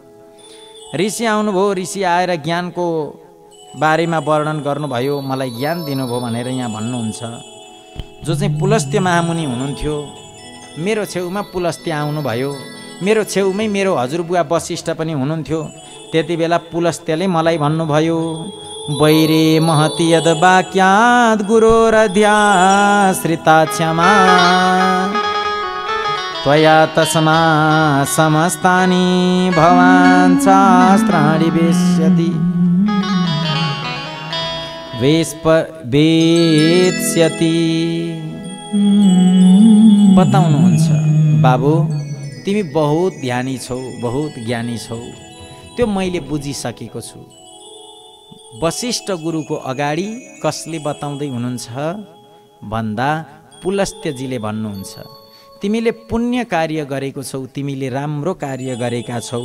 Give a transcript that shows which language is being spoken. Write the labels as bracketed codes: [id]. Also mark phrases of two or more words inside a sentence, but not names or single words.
[ne] ऋषि आउनुभयो, ऋषि आएर ज्ञानको बारेमा वर्णन गर्नुभयो, मलाई ज्ञान दिनुभयो भनेर यहाँ भन्नुहुन्छ। जो चाहिँ पुलस्त्य महामुनि हुनुहुन्थ्यो, मेरो छेउमा पुलस्त्य आउनुभयो। मेरो छेउमै मेरो हजुरबुवा वशिष्ठ पनि हुनुहुन्थ्यो। त्यति बेला पुलस्त्यले मलाई भन्नुभयो, [sa] वैरे महति यद वाक्याद् गुरोरध्याश्रिता क्षमा त्वया तस्मा समस्तानि भवान् शास्त्राणि वेत्स्यति वेत्स्यति। [ne] बताउनुहुन्छ, बाबु तिमी बहुत ध्यानी छौ, बहुत ज्ञानी छौ, त्यो मैले बुझिसकेको छु। वशिष्ठ गुरुको अगाडि कसले बताउँदै हुनुहुन्छ भन्दा पुलस्त्यजीले भन्नुहुन्छ, तिमीले पुण्य कार्य गरेको छौ, तिमीले राम्रो कार्य गरेका छौ।